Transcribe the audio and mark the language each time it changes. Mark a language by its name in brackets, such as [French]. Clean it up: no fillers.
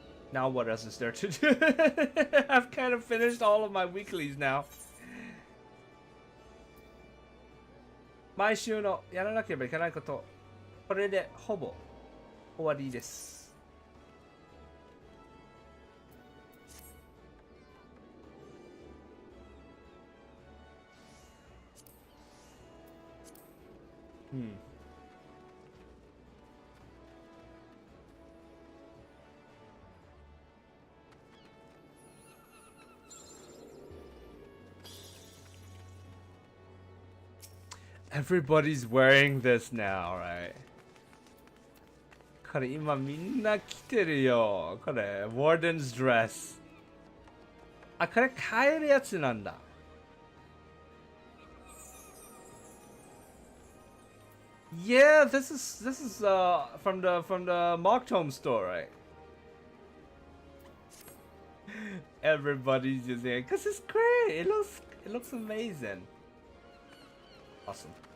[English] Now what else is there to do? I've kind of finished all of my weeklies now. [Japanese] 毎週のやらなければいけないこと、これでほぼ終わりです。 [English] Everybody's wearing this now, right? [Japanese] これ今みんな着てるよ。これ Warden's dress。あ、これ買えるやつなんだ。 [English] Yeah, this is from the Mocktomb store, right? Everybody's using it because it's great. It looks amazing. Awesome.